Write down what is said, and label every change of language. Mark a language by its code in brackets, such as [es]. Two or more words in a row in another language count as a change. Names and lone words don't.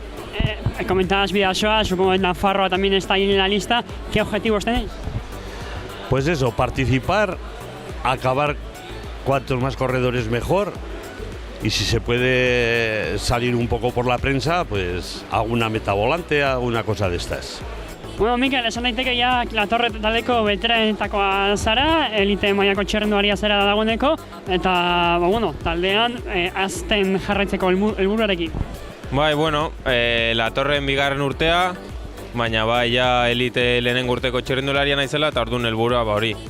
[es] Comentabas Bidasoa, supongo que Nafarroa también está ahí en la lista. ¿Qué objetivos tenéis? Pues eso, participar, acabar cuantos más corredores mejor. Y si se puede salir un poco por la prensa, pues alguna meta volante, alguna cosa de estas. [eu] Bueno, Mikel, esan daiteke ja la torre taldeko beterenetakoa zara, elite mailako txirrendularia zera dagoeneko, eta bueno, taldean azten jarraitzeko helburuarekin. Bai, bueno, la torren bigarren urtea, baina bai ja elite lehenengo urteko txirrendularia naizela, eta orduan helburua hori.